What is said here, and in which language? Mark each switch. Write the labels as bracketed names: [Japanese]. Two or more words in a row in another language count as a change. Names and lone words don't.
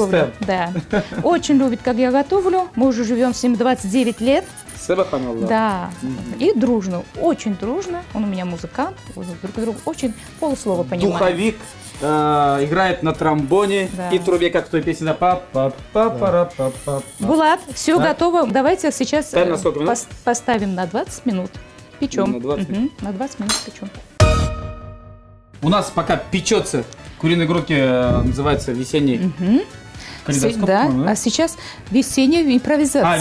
[Russian] готовлю. Рустем. Да. Очень любит, как я готовлю. Мы уже живем с ним 29 лет. Сабаханаллах. Да. И дружно, очень дружно. Он у меня музыкант. Друг друга очень полуслова понимаем. Духовик играет на тромбоне Да. и трубе, как в той песне, да, па-па-па-пара-па-па. Булат, все Да. готово. Давайте сейчас Тайм на сколько минут? поставим на 20 минут. Печем. На 20 Мгм, на 20 минут печем. У нас пока печется куриные грудки, называется весенний калейдоскоп, Да, по-моему, да? а сейчас весенняя импровизация.